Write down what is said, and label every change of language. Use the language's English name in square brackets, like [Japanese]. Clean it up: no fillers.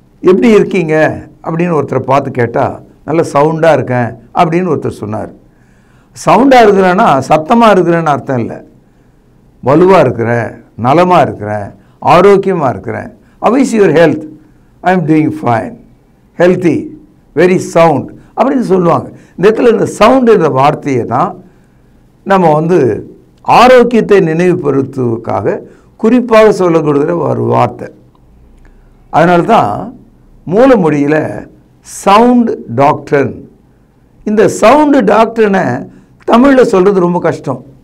[Tamil] எப்படி இருக்கீங்க அப்படின்னு ஒருத்தரை பார்த்து கேட்டால் நல்ல சவுண்டாக இருக்கேன் அப்படின்னு ஒருத்தர் சொன்னார். சவுண்டாக இருக்கிறேன்னா சத்தமாக இருக்கிறேன்னு அர்த்தம் இல்லை. வலுவாக இருக்கிறேன், நலமாக இருக்கிறேன், ஆரோக்கியமாக இருக்கிறேன். [English] How is your health? I am doing fine, healthy, very sound [Tamil] அப்படின்னு சொல்லுவாங்க. இந்த இடத்துல இந்த சவுண்ட் என்ற வார்த்தையை தான் நம்ம ஆரோக்கியத்தை நினைவுபடுத்துவதற்காக குறிப்பாக சொல்லப்படுகிற ஒரு வார்த்தை. அதனால தான் மூலமொழியில் சவுண்ட் டாக்டர். இந்த சவுண்டு டாக்டர்னை தமிழில் சொல்கிறது ரொம்ப கஷ்டம்.